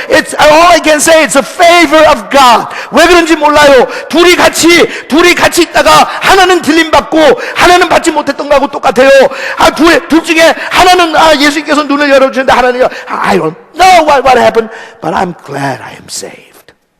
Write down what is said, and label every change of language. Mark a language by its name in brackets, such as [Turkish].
[English] All I can say, it's a favor of God. [Korean] 왜 그런지 몰라요. 둘이 같이 있다가 하나는 들림받고 하나는 받지 못했던 거하고 똑같아요. 둘 중에 하나는 예수님께서 눈을 열어주는데 하나는 [English] I don't know what happened, but I'm glad I am saved.